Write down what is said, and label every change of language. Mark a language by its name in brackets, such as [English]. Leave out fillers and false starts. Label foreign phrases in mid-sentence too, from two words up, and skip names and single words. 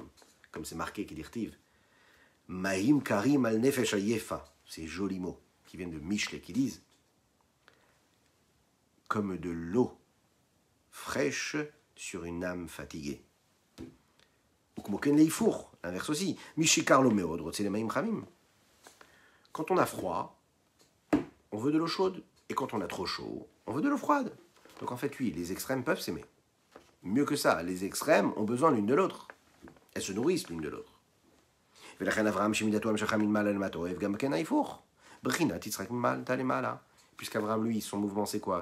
[French] Comme c'est marqué [Hebrew] דכתיב מים קרים על נפש עיפה. [French] Ces jolis mots qui viennent de Michelet qui disent comme de l'eau fraîche sur une âme fatiguée. Ou comme leifour, l'inverse aussi. [Hebrew] מי שקר לו מאוד רוצה מים חמים. [French] Quand on a froid, on veut de l'eau chaude. Et quand on a trop chaud, on veut de l'eau froide. Donc en fait, oui, les extrêmes peuvent s'aimer. Mieux que ça, les extrêmes ont besoin l'une de l'autre. Elles se nourrissent l'une de l'autre. Puisqu'Abraham, lui, son mouvement, c'est quoi?